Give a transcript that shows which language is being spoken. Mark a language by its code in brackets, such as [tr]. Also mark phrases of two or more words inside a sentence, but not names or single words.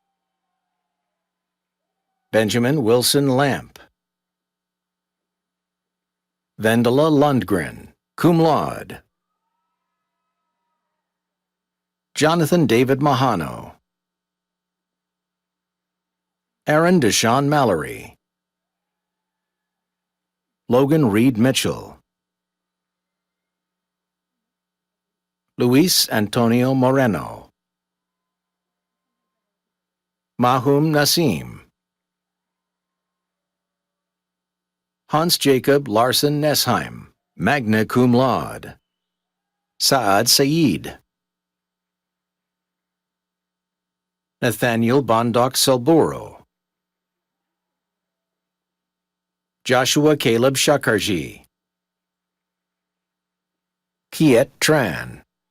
[en] Benjamin Wilson Lamp. Vendela Lundgren, [la] cum laude. [en] Jonathan David Mahano. Aaron Deshawn Mallory. Logan Reed Mitchell. Luis Antonio Moreno. Mahum Nassim. Hans Jacob Larson Nesheim, [la] magna cum laude. [en] Saad Saeed. Nathaniel Bondoc Selburo, Joshua Caleb Shakarji, Kiet Tran,